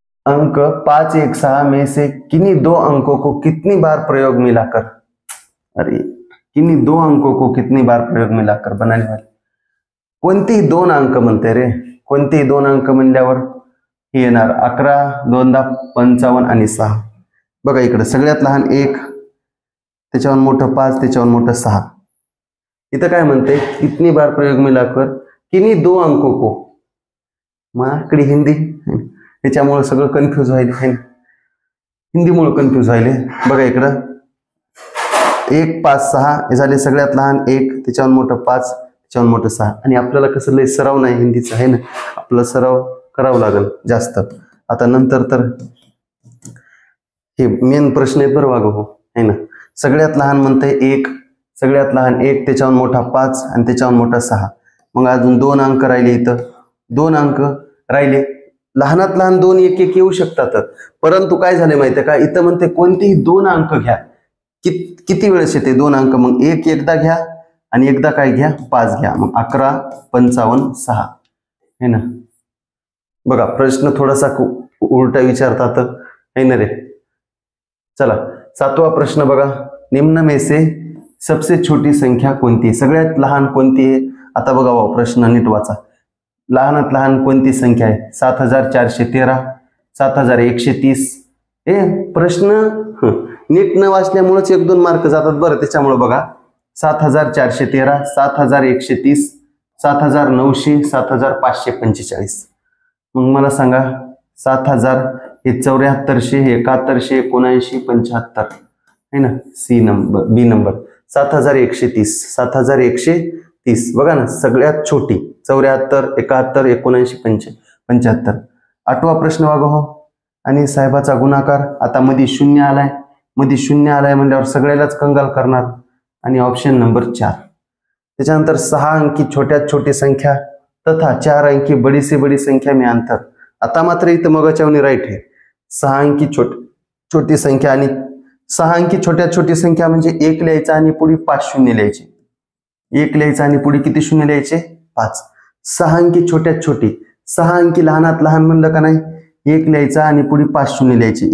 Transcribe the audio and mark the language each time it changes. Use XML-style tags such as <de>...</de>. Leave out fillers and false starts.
<hi>अंक 5, 1, 6 में से किन्हीं 2 अंकों को कितनी बार प्रयोग में लाकर, अरे किन्हीं 2 अंकों को कितनी बार प्रयोग में लाकर बनाने वाले.</hi> <mr>कोणतेही 2 अंक म्हणते रे. कोणतेही 2 अंक म्हणल्यावर हे येणार 11, 2, 55 आणि 6. बघा इकडे सगळ्यात लहान 1, त्याच्यावर मोठं 5, त्याच्यावर मोठं 6. इथं काय म्हणते?</mr> <hi>कितनी बार प्रयोग में लाकर किन्हीं 2 अंकों को.</hi> <mr>माकडे हिंदी, त्याच्यामुळे सगळं कन्फ्यूज व्हायले. हिंदीमुळे कन्फ्यूज व्हायले. बघा इकडं 1, 5, 6 हे झाले. सगळ्यात लहान 1, त्याच्यावर मोठं 5, त्याच्यावर मोठं 6. आणि आपल्याला कसं लय सराव नाही हिंदीचा आहे ना, आपला सराव करावं लागेल जास्त. आता नंतर तर हे मेन प्रश्न आहेत बरं वागो हो आहे ना. सगळ्यात लहान म्हणतंय 1, सगळ्यात लहान 1, त्याच्यावर मोठा 5 आणि त्याच्यावर मोठा 6. मग अजून 2 अंक राहिले. इथं 2 अंक राहिले. लहानात लहान 2, 1, 1 येऊ शकतात. परंतु काय झाले माहितीये का? इथं म्हणते कोणतेही 2 अंक घ्या. किती वेळेस येते 2 अंक? मग 1 एकदा घ्या आणि एकदा काय घ्या? 5 घ्या. मग 11, 55, 6 है ना. बघा प्रश्न थोडासा उलटा विचारतात है ना रे. चला 7वा प्रश्न बघा.</mr> <hi>निम्न में से सबसे छोटी संख्या</hi> <mr>कोणती? सगळ्यात लहान कोणती आहे? आता बघा भाऊ प्रश्न नीट वाचा. लहानात लहान कोणती संख्या आहे? 7,413, 7,130. हे प्रश्न नीट न वाचल्यामुळेच 1-2 मार्क जातात बरं. त्याच्यामुळे बघा 7,413, 7,130, 7,900, 7,545. मग मला सांगा 7,000 हे 7400, 7100, 79, 75 है ना. सी नंबर, बी नंबर 7,130, 7,130. बघा ना सगळ्यात छोटी 74, 71, 79, 75. 8वा प्रश्न बघा हो. आणि साहेबाचा गुणाकार. आता मध्ये 0 आलाय. मध्ये 0 आलाय म्हणल्यावर सगळ्यालाच कंगाल करणार. आणि ऑप्शन नंबर 4. त्याच्यानंतर 6 अंकी छोट्यात छोटी संख्या</mr> <hi>तथा 4 अंकी बड़ी से बड़ी संख्या में अंतर.</hi> <mr>आता मात्र इथं मगाच्यावनी राईट आहे. 6 अंकी छोटी संख्या आणि 6 अंकी छोट्यात छोटी संख्या म्हणजे 1 लिहायचा आणि पुढे 5 शून्य लिहायचे. 1 लिहायचा आणि पुढे किती शून्य लिहायचे? 5. 6 अंकी छोट्यात छोटी. 6 अंकी लहानात लहान म्हणलं का नाही? 1 लिहायचा आणि पुढे 5 शून्य लिहायचे.</mr>